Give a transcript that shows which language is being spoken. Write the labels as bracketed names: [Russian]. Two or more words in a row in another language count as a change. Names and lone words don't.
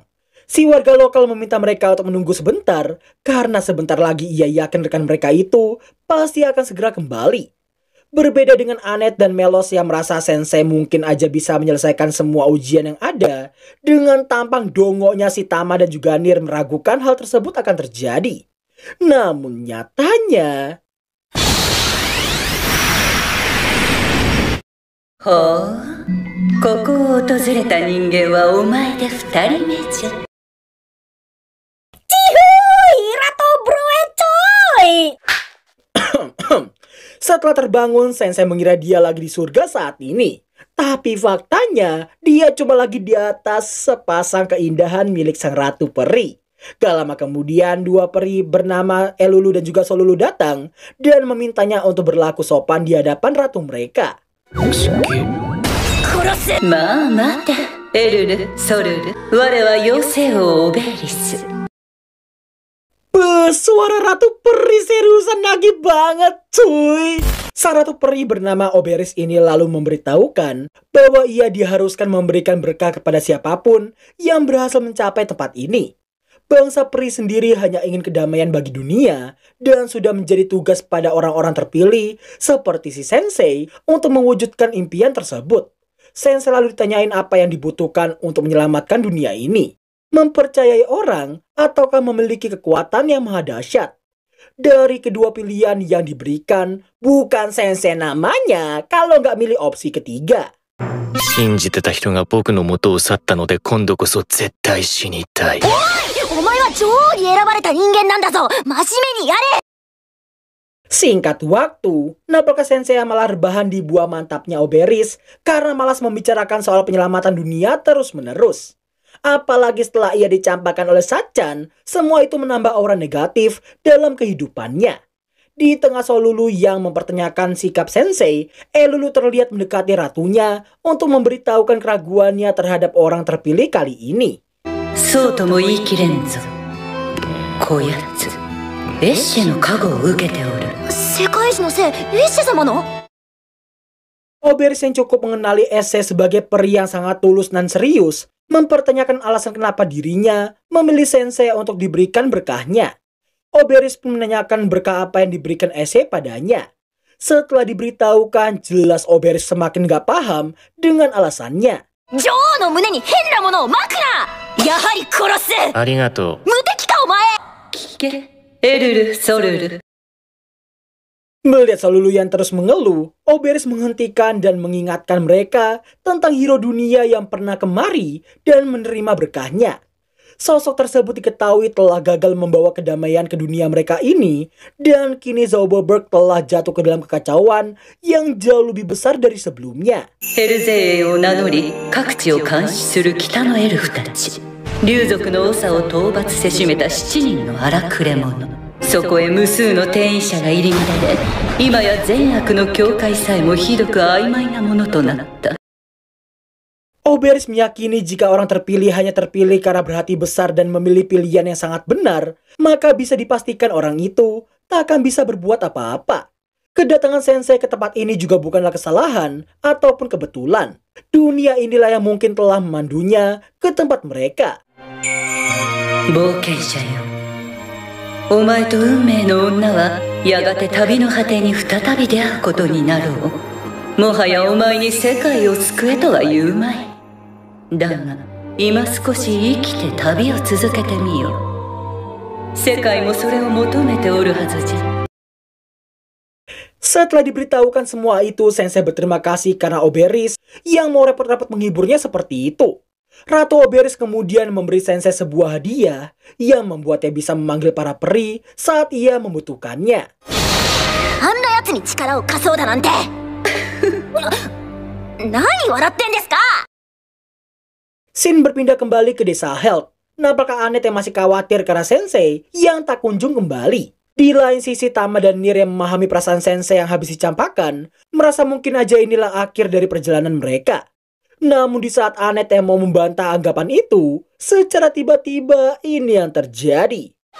[Indonesian] Si warga lokal meminta mereka untuk menunggu sebentar, karena sebentar lagi ia yakin rekan mereka itu pasti akan segera kembali. Berbeda dengan Annette dan Melos yang merasa sensei mungkin aja bisa menyelesaikan semua ujian yang ada, dengan tampang dongonya si Tama dan juga Nier meragukan hal tersebut akan terjadi. Namun nyatanya... [Japanese] Oh, ここを訪れた人間はお前で2人目じゃ。 [Indonesian] Setelah terbangun, sensei mengira dia lagi di surga saat ini. Tapi faktanya, dia cuma lagi di atas sepasang keindahan milik sang Ratu Peri. Gak lama kemudian, dua peri bernama Elulu dan juga Solulu datang dan memintanya untuk berlaku sopan di hadapan ratu mereka. [Japanese] まあ待て、エルル、ソルル、我は妖精王オベリス。 [Indonesian] Suara Ratu Peri seriusan nagih banget cuy. Sang ratu peri bernama Oberys ini lalu memberitahukan bahwa ia diharuskan memberikan berkah kepada siapapun yang berhasil mencapai tempat ini. Bangsa peri sendiri hanya ingin kedamaian bagi dunia dan sudah menjadi tugas pada orang-orang terpilih seperti si Sensei untuk mewujudkan impian tersebut. Sensei lalu ditanyain apa yang dibutuhkan untuk menyelamatkan dunia ini. Mempercayai orang ataukah memiliki kekuatan yang maha dahsyat? Dari kedua pilihan yang diberikan, bukan Sensei namanya kalau nggak milih opsi ketiga. [Japanese] 信じてた人が僕の元を去ったので今度こそ絶対死にたい。お前は女王に選ばれた人間なんだぞ。真面目にやれ。 [Indonesian] Singkat waktu, Napaka Sensei malah rebahan di buah mantapnya Oberys karena malas membicarakan soal penyelamatan dunia terus-menerus. Apalagi setelah ia dicampakkan oleh Sachan, semua itu menambah aura negatif dalam kehidupannya. Di tengah Solulu yang mempertanyakan sikap Sensei, Elulu terlihat mendekati ratunya untuk memberitahukan keraguannya terhadap orang terpilih kali ini. [Japanese] そうとも言い切れんぞ。こやつ、エッシェの加護を受けておる。世界史のせい、エッシェ様の？ [Indonesian] Oberys yang cukup mengenali Esse sebagai peri yang sangat tulus dan serius, mempertanyakan alasan kenapa dirinya memilih Sensei untuk diberikan berkahnya. Oberys pun menanyakan berkah apa yang diberikan Esse padanya. Setelah diberitahukan, jelas Oberys semakin gak paham dengan alasannya. [Japanese] 女王の胸に変なものをまくな！やはり殺す！ありがとう。無敵かお前！聞け、エルル・ソルル。 [Indonesian] Melihat Solulu yang terus mengeluh, Oberys menghentikan dan mengingatkan mereka tentang hero dunia yang pernah kemari dan menerima berkahnya. Sosok tersebut diketahui telah gagal membawa kedamaian ke dunia mereka ini, dan kini Zauberberg telah jatuh ke dalam kekacauan yang jauh lebih besar dari sebelumnya. [Japanese] ヘルゼーを名乗り、各地を監視する北のエルフたち。竜族の長を討伐せしめた7人の荒くれ者。そこへ無数の転移者が入り乱れ、今や善悪の境界さえもひどく曖昧なものとなった。 [Indonesian] Oberys meyakini jika orang terpilih hanya terpilih karena berhati besar dan memilih pilihan yang sangat benar, maka bisa dipastikan orang itu tak akan bisa berbuat apa-apa. Kedatangan Sensei ke tempat ini juga bukanlah kesalahan ataupun kebetulan. Dunia inilah yang mungkin telah memandunya ke tempat mereka. [Japanese] 冒険者よ、お前と運命の女はやがて旅の果てに再び出会うことになろう。もはやお前に世界を救えとは言うまい。だが今少し生きて旅を続けてみよう。世界もそれを求めておるはずじゃ。 [Indonesian] Setelah diberitahukan semua itu, Sensei berterima kasih karena Oberys yang mau repot-repot menghiburnya seperti itu. Ratu Oberys kemudian memberi Sensei sebuah hadiah yang membuatnya bisa memanggil para peri saat ia membutuhkannya. [Japanese] あんな奴に力を貸そうだなんて！何笑ってんですか！ [Indonesian] Scene berpindah kembali ke desa Held. Nampaknya Annette yang masih khawatir karena Sensei yang tak kunjung kembali. Di lain sisi, Tama dan Nyr yang memahami perasaan Sensei yang habis dicampakkan, merasa mungkin aja inilah akhir dari perjalanan mereka. Namun di saat Annette yang mau membantah anggapan itu, secara tiba-tiba ini yang terjadi.